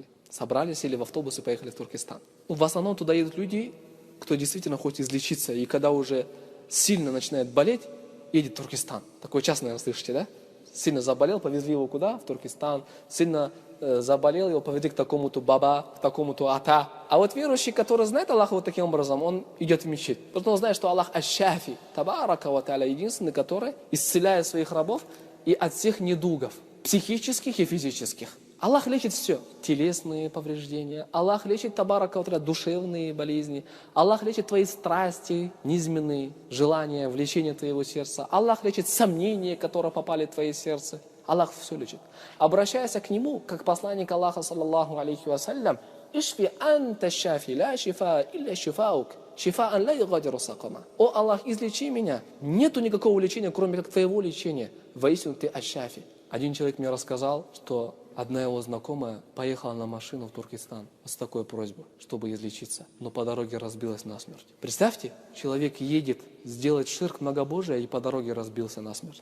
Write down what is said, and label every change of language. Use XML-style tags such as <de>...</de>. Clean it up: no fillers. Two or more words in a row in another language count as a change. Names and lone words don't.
<ru>Собрались, сели в автобус и поехали в Туркестан. В основном туда едут люди, кто действительно хочет излечиться, и когда уже сильно начинает болеть, едет в Туркестан. Такое часто, наверное, слышите, да? Сильно заболел, повезли его куда? В Туркестан. Сильно заболел, его повезли к такому-то баба, к такому-то ата. А вот верующий, который знает Аллаха вот таким образом, он идет в мечеть. Потому что он знает, что Аллах аш-Шафи,</ru> <ar>табарака ва тааля,</ar> <ru>единственный, который исцеляет своих рабов и от всех недугов, психических и физических. Аллах лечит все. Телесные повреждения. Аллах лечит,</ru> <ar>تبارك وتعالى,</ar> <ru>душевные болезни. Аллах лечит твои страсти, низменные желания, влечения твоего сердца. Аллах лечит сомнения, которые попали в твое сердце. Аллах все лечит. Обращайся к Нему, как посланник Аллаха,</ru> <ar>саллаллаху алейхи вассалям: «اشف أنت الشافي لا شفاء إلا شفاؤك شفاء لا يغادر سقما».</ar> <ru>О Аллах, излечи меня. Нету никакого лечения, кроме как Твоего лечения. Воистину Ты аш-Шафи. Один человек мне рассказал, что одна его знакомая поехала на машину в Туркестан с такой просьбой, чтобы излечиться, но по дороге разбилась насмерть. Представьте, человек едет сделать ширк многобожия и по дороге разбился насмерть.</ru>